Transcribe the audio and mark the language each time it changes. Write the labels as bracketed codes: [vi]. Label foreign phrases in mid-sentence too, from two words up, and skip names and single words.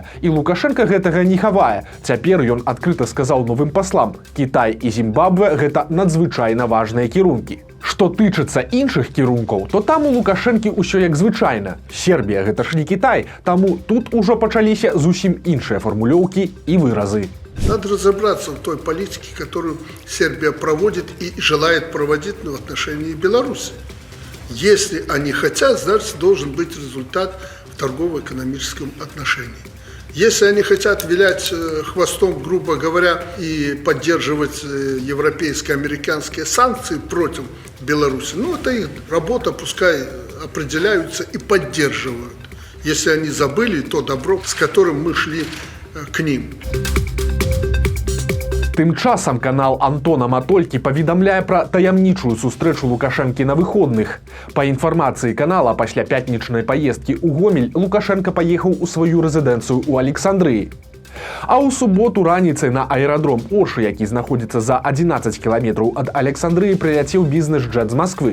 [be] І Лукашенко гэтага не хавае. Цяпер ён адкрыта сказаў новым паслам: Кітай і Зімбабве – гэта надзвычайна важныя кірункі. Што тычыцца іншых кірункаў, то там у Лукашэнкі ўсё як звычайна. Сербія – гэта ж не Кітай, таму тут ужо пачаліся зусім іншыя фармулёўкі і выразы. [ru] Надо разобраться в той политике, которую Сербия проводит и желает проводить в отношении Беларуси. Если они хотят, значит, должен быть результат в торгово-экономическом отношении. Если они хотят вилять хвостом, грубо говоря, и поддерживать европейско-американские санкции против Беларуси, ну, это их работа, пускай определяются и поддерживают, если они забыли то добро, с которым мы шли к ним. [be] Тым часам канал Антона Матолькі паведамляе пра таямнічую сустрэчу Лукашэнкі на выходных. Па інфармацыі канала, пасля пятнічнай паездкі ў Гомель Лукашенко паехаў у сваю рэзідэнцыю ў Александрыі. А ў суботу раніцай на аэрадром Ошы, які знаходзіцца за 11 кіламетраў ад Александрыі, прыляцеў бізнес-джэт з Масквы.